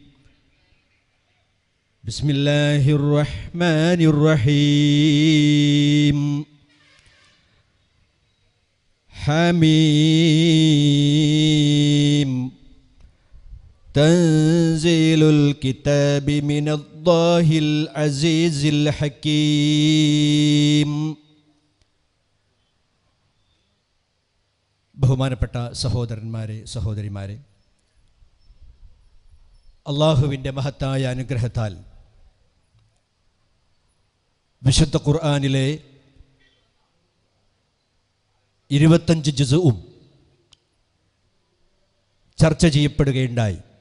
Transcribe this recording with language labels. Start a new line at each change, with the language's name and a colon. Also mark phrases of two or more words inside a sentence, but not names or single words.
Arabic: بسم الله الرحمن الرحيم. حميم تنزيل الكتاب من الله العزيز الحكيم.
Malayalam: ബഹുമാനപ്പെട്ട സഹോദരന്മാരെ, സഹോദരിമാരെ, അള്ളാഹുവിൻ്റെ മഹത്തായ അനുഗ്രഹത്താൽ വിശുദ്ധ ഖുർആനിലെ 25 ജുസുഉം ചർച്ച ചെയ്യപ്പെടുകയുണ്ടായി.